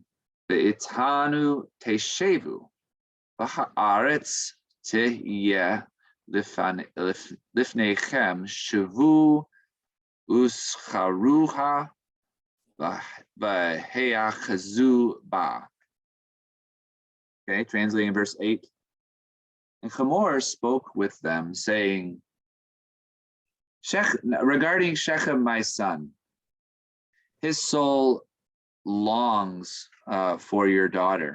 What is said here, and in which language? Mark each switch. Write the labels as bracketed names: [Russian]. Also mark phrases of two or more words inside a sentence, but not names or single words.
[Hebrew] ואתנו תשבו והארץ תהיה לפניכם שבו וסחרוה והאחזו בה. [English] Okay, translating verse 8. And Chamor spoke with them, saying, regarding Shechem, my son, his soul longs for your daughter.